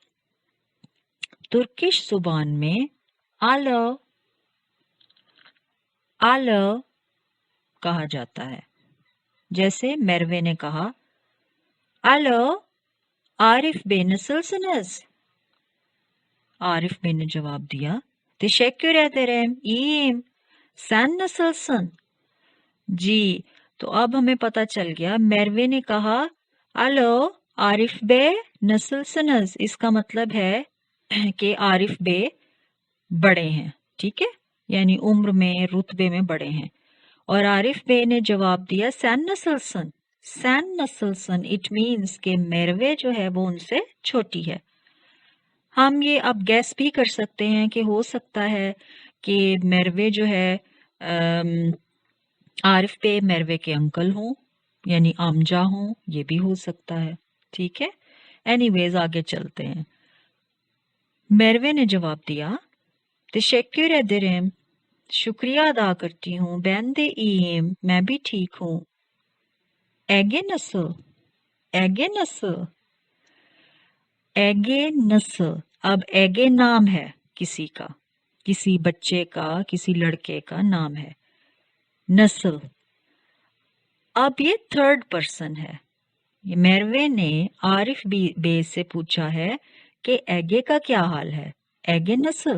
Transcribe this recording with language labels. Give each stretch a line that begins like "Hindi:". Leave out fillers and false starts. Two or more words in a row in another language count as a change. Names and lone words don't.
Urdu: ترکش زبان میں
Turkish: Alo alo
Urdu: کہا جاتا ہے. جیسے میروے نے کہا آلو عارف بے nasılsınız؟ عارف بے نے جواب دیا
Turkish: teşekkür ederim iyiyim sen nasılsın؟
Urdu: جی تو اب ہمیں پتا چل گیا میروے نے کہا آلو عارف بے nasılsınız، اس کا مطلب ہے کہ عارف بے بڑے ہیں. ٹھیک ہے یعنی عمر میں رتبے میں بڑے ہیں. اور عارف بے نے جواب دیا
Turkish: sen nasılsın؟ sen nasılsın
English: it means
Urdu: کہ میروے جو ہے وہ ان سے چھوٹی ہے. ہم یہ اب گیس بھی کر سکتے ہیں کہ ہو سکتا ہے کہ میروے جو ہے عارف بے میروے کے انکل ہوں یعنی آمجا ہوں، یہ بھی ہو سکتا ہے. ٹھیک ہے اینی ویز آگے چلتے ہیں. میروے نے جواب دیا
Turkish: teşekkür ederim
Urdu: شکریہ ادا کرتی ہوں
Turkish: ben de iyiyim
Urdu: میں بھی ٹھیک ہوں.
Turkish: Ege nasıl؟ Ege nasıl؟ Ege nasıl؟
Urdu: اب ایگے نام ہے کسی کا، کسی بچے کا، کسی لڑکے کا نام ہے. نسل اب یہ
English: third person
Urdu: ہے. میروے نے عارف بے سے پوچھا ہے کہ ایگے کا کیا حال ہے، ایگے نسل؟